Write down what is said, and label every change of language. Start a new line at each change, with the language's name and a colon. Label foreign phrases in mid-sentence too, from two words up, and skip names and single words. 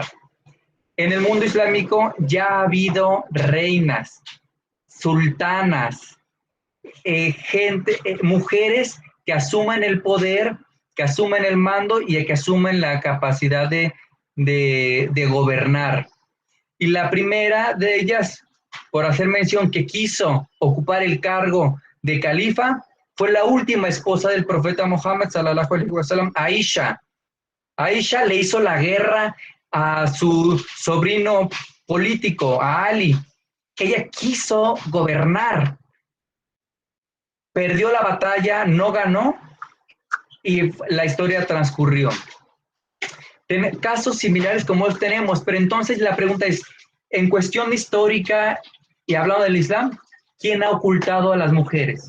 Spanish: En el mundo islámico ya ha habido reinas, sultanas, mujeres que asumen el poder, que asumen el mando y que asumen la capacidad de gobernar. Y la primera de ellas, por hacer mención, que quiso ocupar el cargo de califa, fue la última esposa del profeta Muhammad,
Arabic: صلى الله عليه وسلم,
Spanish: Aisha. Aisha le hizo la guerra a su sobrino político, a Ali. Ella quiso gobernar. Perdió la batalla, no ganó, y la historia transcurrió. Casos similares como los tenemos, pero entonces la pregunta es, en cuestión histórica y hablando del Islam, ¿quién ha ocultado a las mujeres?